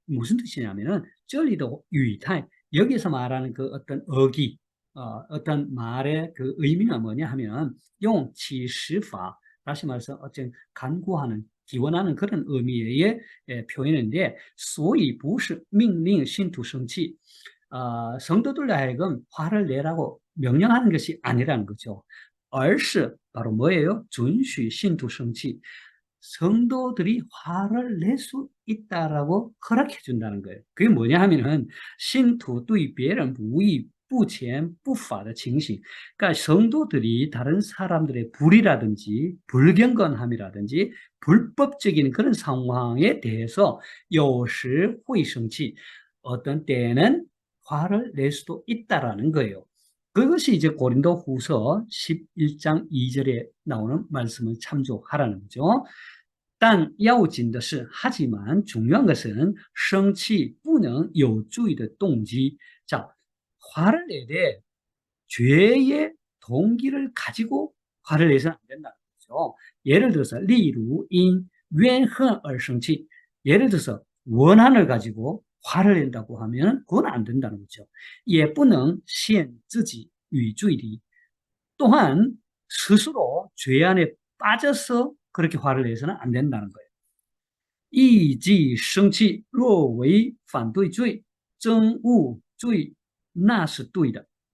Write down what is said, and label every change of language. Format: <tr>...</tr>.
<ko>무슨 뜻이냐면은</ko> <zh>这里的语态,</zh> <ko>여기서 말하는 그 어떤 어기, 어떤 말의 그 의미는 뭐냐 하면</ko> <zh>用启示法,</zh> <ko>다시 말해서 어떤 간구하는, 기원하는 그런 의미의 표현인데,</ko> <zh>所以不是命令信徒生气.</zh> <ko>성도들로 하여금 화를 내라고 명령하는 것이 아니라는 거죠.</ko> <zh>而是</zh> <ko>바로 뭐예요?</ko> <zh>准许 신徒 生气.</zh> <ko>성도들이 화를 낼 수 있다라고 허락해 준다는 거예요. 그게 뭐냐 하면은</ko> <zh>信徒对别人不义不前不法的情形.</zh> <ko>그러니까 성도들이 다른 사람들의 불이라든지 불경건함이라든지 불법적인 그런 상황에 대해서</ko> <zh>有时会生气.</zh> <ko>어떤 때는 화를 낼 수도 있다라는 거예요. 그것이 이제 고린도후서 11장 2절에 나오는 말씀을 참조하라는 거죠.</ko> <zh>但要紧的是,</zh> <ko>하지만 중요한 것은</ko> <zh>生气不能有罪的动机.</zh> <ko>자, 화를 내되 죄의 동기를 가지고 화를 내서는 안 된다는 거죠. 예를 들어서</ko> <zh>例如因怨恨而生气.</zh> <ko>예를 들어서 원한을 가지고 화를 낸다고 하면 그건 안 된다는 거죠.</ko> <zh>也不能陷自己于罪里.</zh> <ko>또한 스스로 죄 안에 빠져서 그렇게 화를 내서는 안 된다는 거예요.</ko> <zh>一己生气若为反对罪憎恶罪那是对的.</zh>